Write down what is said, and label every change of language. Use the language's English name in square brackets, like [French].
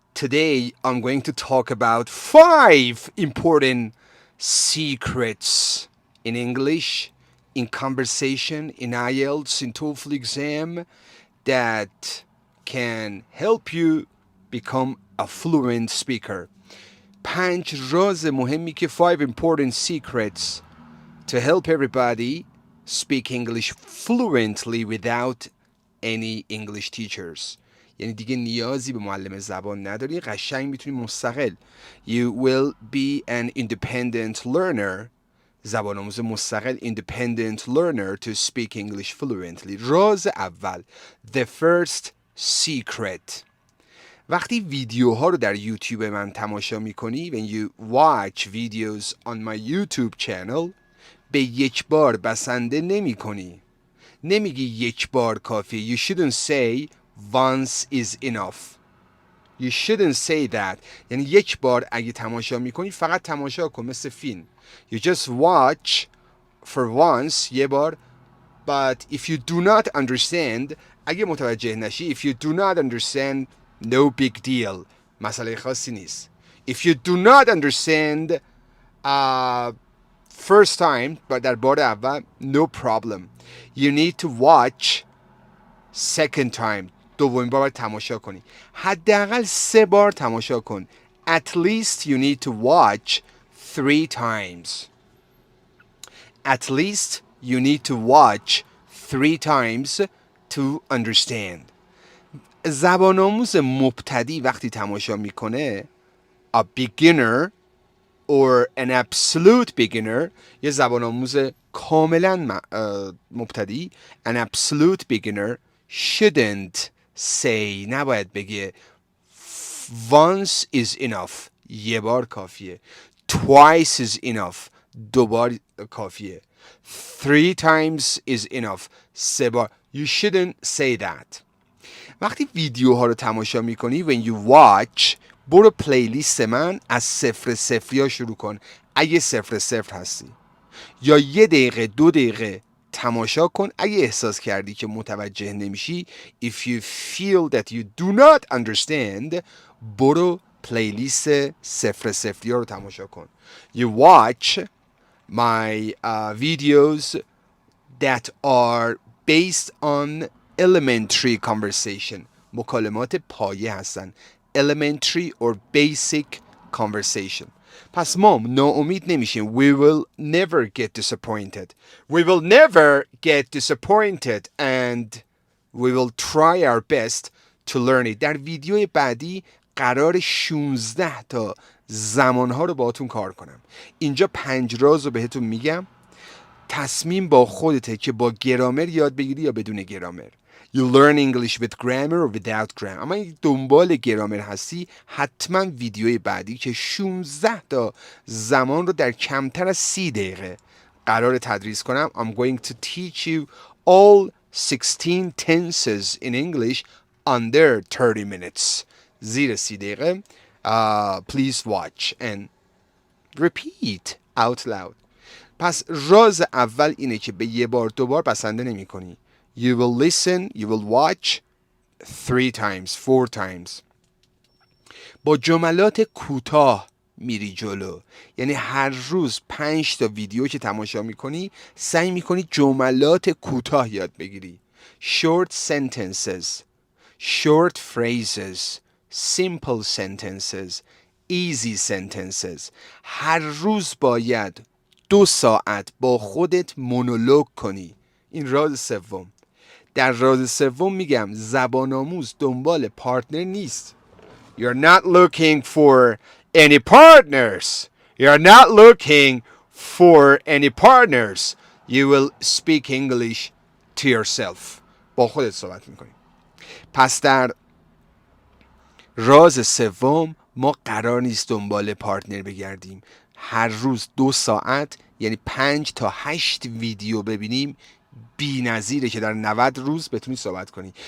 [English] Today I'm going to talk about 5 important secrets in English, in conversation, in IELTS, in TOEFL exam that can help you become a fluent speaker. [Persian] 5 راز مهمی که [English] 5 important secrets to help everybody speak English fluently without any English teachers. [Persian] یعنی دیگه نیازی به معلم زبان نداری، قشنگ میتونی مستقل. [English] You will be an independent learner. [Persian] زبان آموز مستقل [English] independent learner to speak English fluently. [Persian] راز اول, [English] the first secret. [Persian] وقتی ویدیوها رو در یوتیوب من تماشا میکنی, [English] when you watch videos on my YouTube channel, [Persian] به یک بار بسنده نمی کنی. نمیگی یک بار کافیه. [English] You shouldn't say once is enough. You shouldn't say that. [Persian] یعنی یک بار اگه تماشا میکنی فقط تماشا کن, مثل فیلم. [English] You just watch for once, [Persian] یه بار. [English] But if you do not understand, [Persian] اگه متوجه نشی, [English] if you do not understand, no big deal. [Persian] مسئله خاصی نیست. [English] If you do not understand first time, [Persian] در بار اول, [English] no problem. You need to watch second time. [Persian] دومین بار تماشا کنی. حداقل 3 بار تماشا کن. [English] At least you need to watch 3 times. At least you need to watch 3 times to understand. [Persian] زبان آموز مبتدی وقتی تماشا میکنه, [English] a beginner or an absolute beginner, [Persian] یه زبان آموز کاملا مبتدی, [English] an absolute beginner shouldn't say, [Persian] نباید بگه [English] once is enough, [Persian] یه بار کافیه. [English] Twice is enough, [Persian] 2 بار کافیه. [English] 3 times is enough, [Persian] 3 بار. [English] You shouldn't say that. [Persian] وقتی ویدیوها رو تماشا میکنی, [English] when you watch, [Persian] برو پلیلیست من از 0 شروع کن اگه 0 هستی, یا 1 دقیقه 2 دقیقه تماشا کن اگه احساس کردی که متوجه نمیشی. [English] If you feel that you do not understand, [Persian] برو پلیلیست 0 رو تماشا کن. [English] You watch my videos that are based on elementary conversation. [Persian] مکالمات پایه هستن. [English] Elementary or basic conversation. [Persian] پس ما ناامید نمیشیم. [English] We will never get disappointed. We will never get disappointed and we will try our best to learn it. [Persian] در ویدیو بعدی قرار 16 تا زمانها رو باهاتون کار کنم. اینجا 5 راز رو بهتون میگم. تصمیم با خودته که با گرامر یاد بگیری یا بدون گرامر. [English] You learn English with grammar or without grammar. [Persian] اما اگه دنبال گرامر هستی, حتما ویدیوی بعدی که 16 تا زمان رو در کمتر از 30 دقیقه قرار تدریس کنم. [English] I'm going to teach you all 16 tenses in English under 30 minutes. [Persian] زیر 30 دقیقه. [English] Please watch and repeat out loud. [Persian] پس راز اول اینه که به 1 بار 2 بار بسنده نمی کنی. [English] You will listen, you will watch 3 times, 4 times. [Persian] با جملات کوتاه میری جلو. یعنی هر روز 5 تا ویدیو که تماشا میکنی, سعی میکنی جملات کوتاه یاد بگیری. [English] Short sentences, short phrases, simple sentences, easy sentences. [Persian] هر روز باید 2 ساعت با خودت مونولوگ کنی. این راز سوم. در راز سوم میگم زبان آموز دنبال پارتنر نیست. [English] You're not looking for any partners. You're not looking for any partners. You will speak English to yourself. [Persian] با خودت صحبت میکنی. پس در راز سوم ما قرار نیست دنبال پارتنر بگردیم. هر روز 2 ساعت, یعنی 5 تا 8 ویدیو ببینیم, بی نظیره که در 90 روز بتونی صحبت کنی.